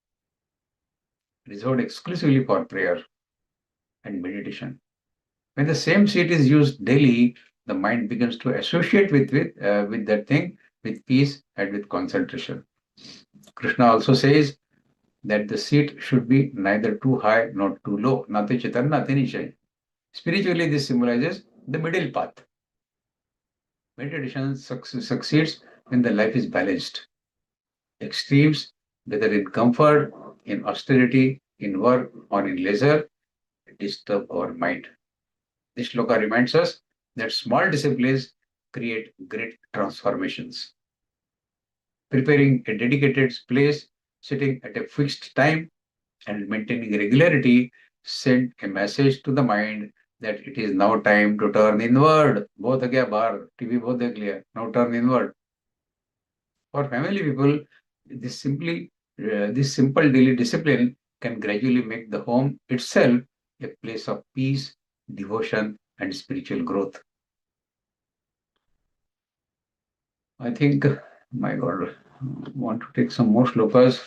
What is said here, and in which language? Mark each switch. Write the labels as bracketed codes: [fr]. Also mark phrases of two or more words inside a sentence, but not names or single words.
[en] Reserved exclusively for prayer and meditation. When the same seat is used daily, the mind begins to associate with that thing with peace and with concentration. Krishna also says that the seat should be neither too high nor too low. [sa] नाति चितन, नाति नीचे. [en] Spiritually, this symbolizes the middle path. Meditation succeeds when the life is balanced. Extremes, whether in comfort, in austerity, in work, or in leisure, disturb our mind. This shloka reminds us that small disciplines create great transformations. Preparing a dedicated place, sitting at a fixed time, and maintaining regularity send a message to the mind that it is now time to turn inward. [hi] बहुत हो गया बाहर, TV बहुत देख लिया, [en] now turn inward. For family people, this simple daily discipline can gradually make the home itself a place of peace, devotion, and spiritual growth. I think, my God, I want to take some more shlokas.